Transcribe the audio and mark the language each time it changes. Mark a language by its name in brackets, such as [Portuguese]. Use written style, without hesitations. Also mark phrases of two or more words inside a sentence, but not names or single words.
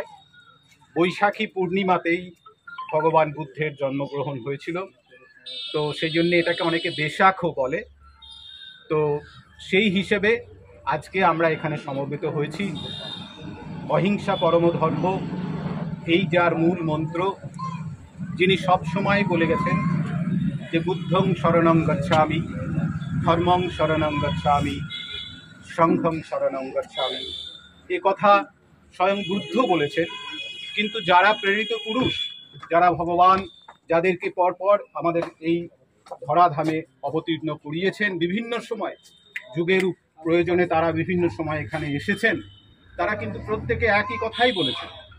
[Bangla] বৈশাখী পূর্ণিমাতেই ভগবান বুদ্ধের জন্মগ্রহণ হয়েছিল, তো সেই জন্য এটাকে অনেকে বেশাখও বলে। তো সেই হিসেবে আজকে আমরা এখানে সমবেত হয়েছি। অহিংসা পরম ধর্ম, এই যার মূল মন্ত্র, যিনি সব সময় বলে গেছেন যে [Pali] বুদ্ধং শরণং গচ্ছামি, ধর্মং শরণং গচ্ছামি, সংঘং শরণং গচ্ছামি। [Bangla] এ কথা স্বয়ং বুদ্ধ বলেছেন। কিন্তু যারা প্রেরিত পুরুষ, যারা ভগবান যাদেরকে পরপর আমাদের এই ধরাধামে অবতীর্ণ করিয়েছেন, বিভিন্ন সময় যুগের প্রয়োজনে তারা বিভিন্ন সময় এখানে এসেছেন, তারা কিন্তু প্রত্যেকে একই কথাই বলেছেন।